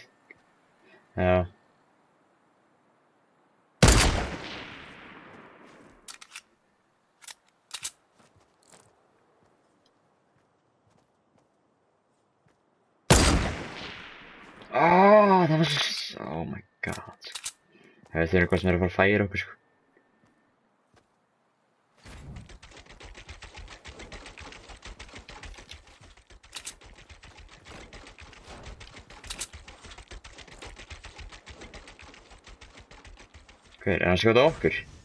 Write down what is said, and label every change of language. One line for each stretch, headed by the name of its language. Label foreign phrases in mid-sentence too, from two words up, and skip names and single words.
Icelandic: Já. Það var svo...
English: Oh my god.
Icelandic: Það er eitthvað sem er að fara að færa okkur sko. Hver, er hann að skjóta okkur?